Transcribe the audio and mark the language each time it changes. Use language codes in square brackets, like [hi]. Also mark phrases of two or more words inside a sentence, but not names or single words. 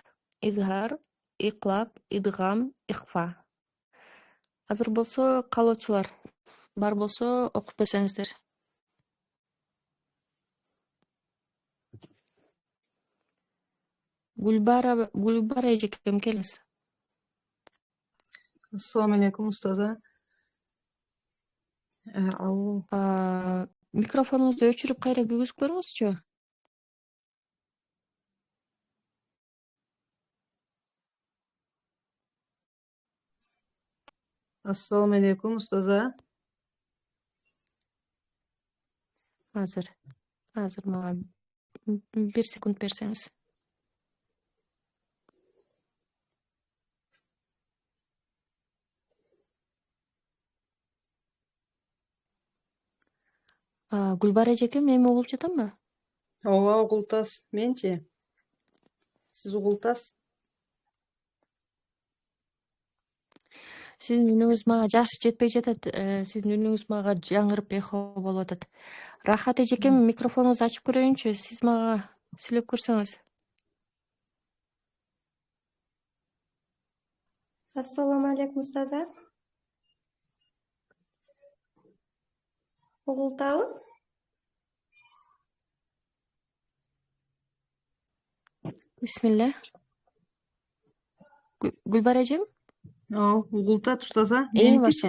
[ky] Изхар, иклап, идгам, ихфа. Азыр болсо каалоочулар бар болсо окуп берсеңиздер. Гүлбара эжекем келиңиз. [uz] Assalomu alaykum ustoza. [ky] Микрофонуңузду өчүрүп кайра күйгүзүп көрүңүзчү. [uz] Assalomu alaykum ustoza. [ky] Азыр мага 1 секунд берсеңиз. Гүлбара эжекем, эми угулуп жатамбы? Ооба, угултасыз. Менчи? Сиз угултасыз. Сиздин үнүңүз мага жакшы жетпей жатат. Сиздин үнүңүз мага жаңырып эхо болуп атат. Рахат эжекем, микрофонуңузду ачып көрөйүнчү. Сиз мага сүйлөп көрсөңүз. [uz] Assalomu alaykum ustoza. [ky] Угултабы? Бисмилля. Гүлбара эжем? Угултат устоza. Меникичи?